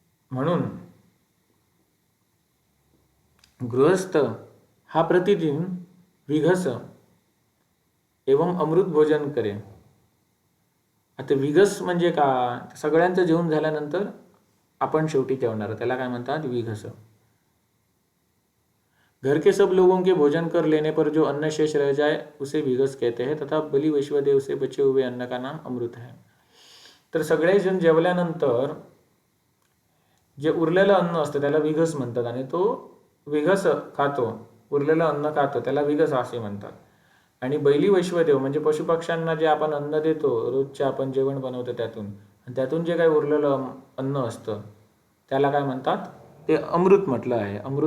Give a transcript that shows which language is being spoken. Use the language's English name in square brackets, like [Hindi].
[Hindi] म्हणून गृहस्थ हा प्रतिदिन विघस एवं अमृत भोजन करे. [Marathi] आता विघस म्हणजे का, सगळ्यांचं जेवण झाल्यानंतर आपण शेवटी जेवणार, त्याला काय म्हणतात, विघस. [Hindi] घर के सब लोगों के भोजन कर लेने पर जो अन्न शेष रह जाए उसे विघस कहते हैं तथा बलि वैश्वदेव से बचे हुए अन्न का नाम अमृत है. [Marathi] तर सगळे जण जेवल्यानंतर जे उरलेलं अन्न असतं त्याला विघस म्हणतात आणि तो विघस खातो, उरलेलं अन्न खातो, त्याला विघस असे म्हणतात. आणि बली वैश्वदेव म्हणजे पशुपक्ष्यांना जे आपण अन्न देतो, रोजचे आपण जेवण बनवतो त्यातून, आणि त्यातून जे काही उरलेलं अन्न असतं त्याला काय म्हणतात, ते अमृत म्हटलं आहे.